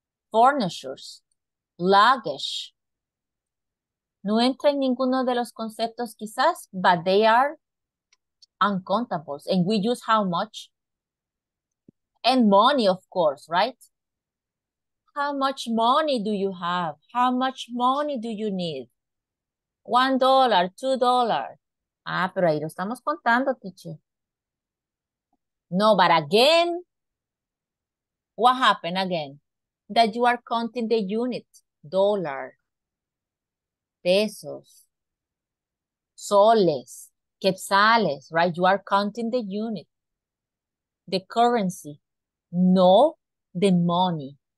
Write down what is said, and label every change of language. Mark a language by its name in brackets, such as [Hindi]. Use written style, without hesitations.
[Spanish] Furnitures, luggage. No entra en ninguno de los conceptos quizás, [English] but they are uncountables. And we use how much? And money, of course, right? How much money do you have? How much money do you need? $1, $2. [Spanish] Ah, pero ahí lo estamos contando, teacher. [English] No, but again, what happened again? That you are counting the unit. Dollar, pesos, soles, quetzales, right? You are counting the unit, the currency, no the money.